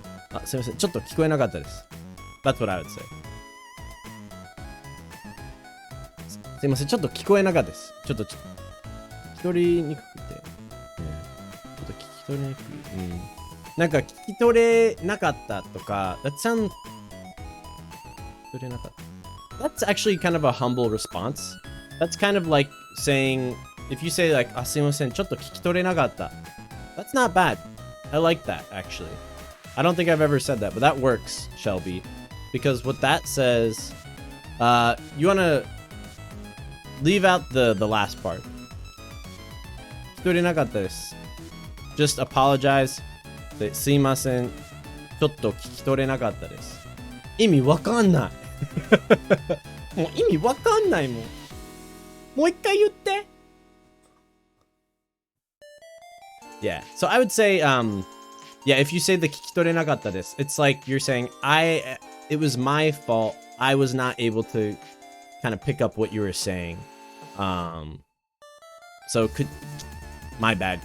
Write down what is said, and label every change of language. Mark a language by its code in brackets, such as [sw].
[ja] たあすいませんちょっと聞こえなかったです [en] That's what I would say [ja] すいませんちょっと聞こえなかったですちょっと聞き取りにくくて、ちょっと聞き取りにくい、なんか聞き取れなかったとか [en] That sounds [ja] 聞き取れなかった [en] That's actually kind of a humble response. That's kind of like saying, if you say like, [ja] あ、すいません、ちょっと聞き取れなかった. [en] That's not bad. I like that, actually. I don't think I've ever said that, but that works, Shelby. Because what that says, you want to leave out the last part. [ja] 聞き取れなかったです. [en] Just apologize. Say, [ja] すいません、ちょっと聞き取れなかったです. 意味わかんない。もう意味わかんないもん。もう一回言って。 [en] Yeah, so I would say, yeah, if you say the [ja] 聞き取れなかったです, [en] it's like you're saying, it was my fault. I was not able to kind of pick up what you were saying. So my bad.